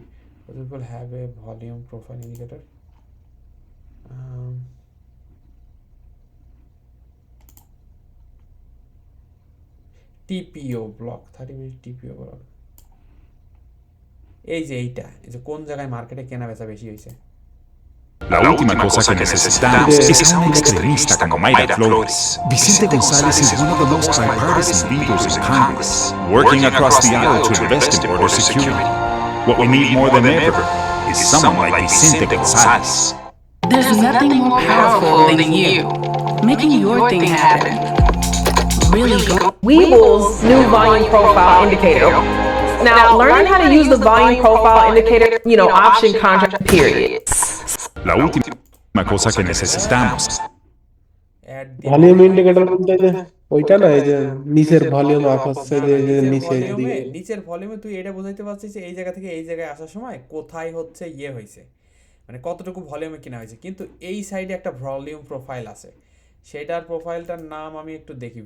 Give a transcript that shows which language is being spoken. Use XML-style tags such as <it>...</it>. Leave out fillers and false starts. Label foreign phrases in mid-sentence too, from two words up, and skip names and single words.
<en>will have a volume profile indicator. TPO block, 30 minute TPO block.</en> <bn>এই যে এইটা, এই যে কোন জায়গায় মার্কেটে কেনা বেচা বেশি হয়েছে।</bn> <es>La última cosa que necesitamos es a un extremista como Mayra Flores.</es> <en>Vicente González is one of the most bipartisan leaders in Congress, working across the aisle to invest in border security. What we need more than ever is someone like Vicente González. There's nothing more powerful than you, making your thing happen. Really go. Weeble's new volume profile indicator. Now, learning how to use the volume profile indicator, option contract periods.</en> <es>La última cosa que necesitamos</es> <en>volume indicator</en> <bn>বলতে যে ওইটা না, এই যে নিচের</bn> <en>volume up</en> <bn>হচ্ছে, যে নিচের দিকে নিচের ভলিউমে তুই এটা বোঝাইতে পারছিস যে এই জায়গা থেকে এই জায়গায় আসার সময় কোথায় হচ্ছে ইয়ে হয়েছে, মানে কতটুকু ভলিউমে কিনা হয়েছে। কিন্তু এই সাইডে একটা</bn> <en>volume profile</en> <bn>আছে, সেটার প্রোফাইলটার নাম আমি একটু দেখি।</bn>